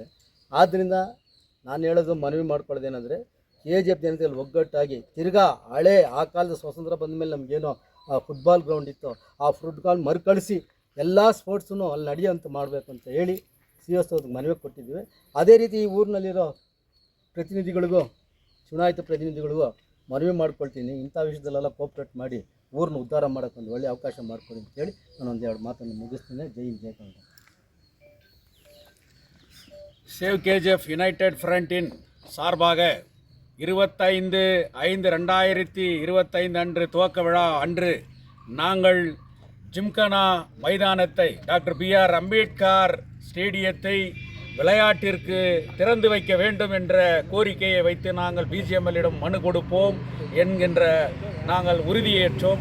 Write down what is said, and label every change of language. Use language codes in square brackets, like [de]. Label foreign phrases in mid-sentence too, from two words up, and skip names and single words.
[kn] ಆದ್ದರಿಂದ ನಾನು ಹೇಳೋದು ಮನವಿ ಮಾಡ್ಕೊಳ್ಳೋದೇನೆಂದರೆ, KGF ಜನತೆಯಲ್ಲಿ ಒಗ್ಗಟ್ಟಾಗಿ ತಿರ್ಗಾ ಹಳೆ ಆ ಕಾಲದ ಸ್ವಾತಂತ್ರ್ಯ ಬಂದ ಮೇಲೆ ನಮಗೇನೋ ಆ [en] football ground [kn] ಇತ್ತು, ಆ ಫುಟ್ಬಾಲ್ ಮರುಕಳಿಸಿ ಎಲ್ಲ ಸ್ಪೋರ್ಟ್ಸನ್ನು ಅಲ್ಲಿ ನಡೆಯುವಂತ ಮಾಡಬೇಕು ಅಂತ ಹೇಳಿ CSO ಮನವಿ ಕೊಟ್ಟಿದ್ದೀವಿ. ಅದೇ ರೀತಿ ಈ ಊರಿನಲ್ಲಿರೋ ಪ್ರತಿನಿಧಿಗಳಿಗೂ ಚುನಾಯಿತ ಪ್ರತಿನಿಧಿಗಳಿಗೂ ಮನವಿ ಮಾಡ್ಕೊಳ್ತೀನಿ, ಇಂಥ ವಿಷಯದಲ್ಲೆಲ್ಲ ಕೋಪ್ರೇಟ್ ಮಾಡಿ ಊರನ್ನ ಉದ್ಧಾರ ಮಾಡೋಕ್ಕೆ ಒಂದು ಒಳ್ಳೆಯ ಅವಕಾಶ ಮಾಡಿಕೊಡಿ ಅಂತ ಹೇಳಿ ನಾನು ಒಂದೆರಡು ಮಾತನ್ನು ಮುಗಿಸ್ತೀನಿ. ಜೈ ಹಿಂದ್ ಜೈ ಕನ್ನಡ. [ta] சேவ் KGF யுனைடெட் ஃப்ரண்டின் சார்பாக 25/5/2025 அன்று துவக்க விழா அன்று நாங்கள் ஜிம்கானா மைதானத்தை டாக்டர் BR அம்பேத்கர் ஸ்டேடியத்தை விளையாட்டிற்கு திறந்து வைக்க வேண்டும் என்ற கோரிக்கையை வைத்து நாங்கள் BGMLிடம் மனு கொடுப்போம் என்கின்ற நாங்கள் உறுதியேற்றோம்.